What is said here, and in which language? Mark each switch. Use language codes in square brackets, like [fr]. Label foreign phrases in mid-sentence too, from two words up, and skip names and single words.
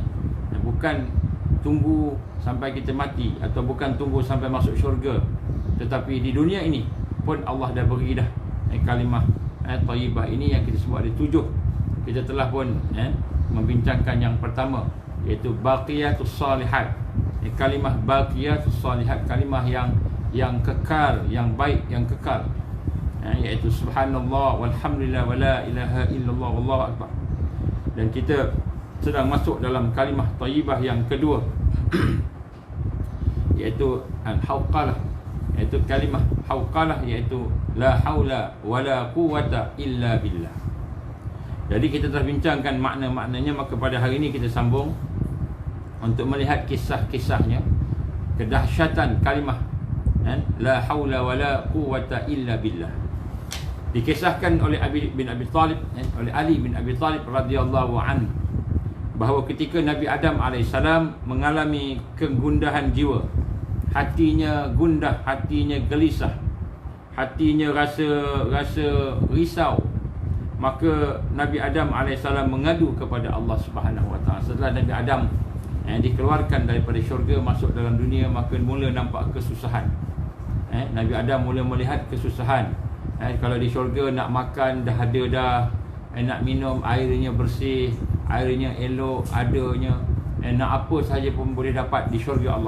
[ms] Bukan tunggu sampai kita mati atau bukan tunggu sampai masuk syurga, tetapi di dunia ini pun Allah dah beri dah kalimah thayyibah ini yang kita sebut ada 7. Kita telah pun membincangkan yang pertama, iaitu [ar] الباقيات الصالحات. [ms] Kalimah [ar] الباقيات الصالحات, [ms] kalimah yang kekal, yang baik, yang kekal, iaitu [ar] سبحان الله والحمد لله ولا إله إلا الله والله أكبر. [ms] Dan kita sedang masuk dalam kalimah thayyibah yang kedua, iaitu al-hauqalah, iaitu kalimah hauqalah, iaitu [ar] لا حول ولا قوة إلا بالله. [ms] Jadi kita telah bincangkan makna-maknanya, maka pada hari ini kita sambung untuk melihat kisah-kisahnya, kedahsyatan kalimah [ar] لا حول ولا قوة إلا بالله. [ms] Dikisahkan oleh Ali bin Abi Talib [ar] رضي الله عنه [ms] bahawa ketika Nabi Adam AS mengalami kegundahan jiwa, hatinya gundah, hatinya gelisah, hatinya rasa risau, maka Nabi Adam AS mengadu kepada Allah [ar] سبحانه وتعالى. [ms] Setelah Nabi Adam dikeluarkan daripada syurga masuk dalam dunia, maka mula nampak kesusahan. Nabi Adam mula melihat kesusahan. Kalau di syurga nak makan dah ada dah, nak minum airnya bersih, airnya elok adanya, nak apa sahaja pun boleh dapat di syurga Allah.